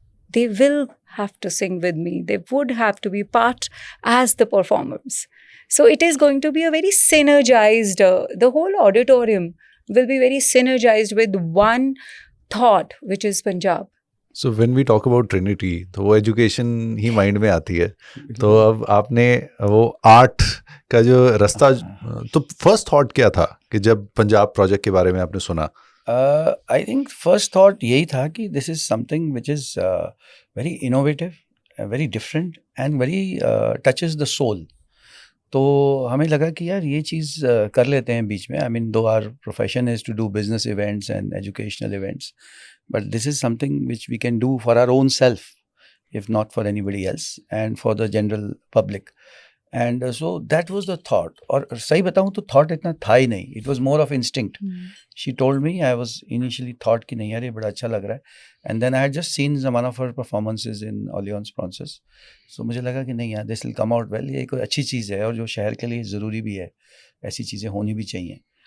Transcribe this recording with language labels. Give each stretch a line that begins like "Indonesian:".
English: They will have to sing with me. They would have to be part as the performers. So it is going to be a very synergized, the whole auditorium will be very synergized with one thought, which is Punjab. So when we talk about Trinity, तो वो education ही mind
Hindi: में आती है. तो अब आपने वो art का जो रास्ता, तो first thought क्या था कि जब पंजाब project के बारे में आपने सुना?
English: I think first thought
Hindi: यही था कि
English: this is something which is very innovative, very different and very touches the soul.
Hindi: तो हमें लगा कि यार ये चीज़ कर लेते हैं बीच में.
English: I mean, though our profession is to do business events and educational events, but this is something which we can do for our own self, if not for anybody else, and for the general public. And so that was the thought.
Hindi: और सही बताऊं तो thought इतना था ही नहीं,
English: It was more of instinct. She told me, I was initially thought
Hindi: कि नहीं यार ये बड़ा अच्छा लग रहा है.
English: And then I had just seen one of her performances in Alliance Francaise.
Hindi: सो मुझे लगा कि नहीं यार
English: this will come out well,
Hindi: ये कोई अच्छी चीज़ है और जो शहर के लिए ज़रूरी भी है, ऐसी चीज़ें होनी भी चाहिए.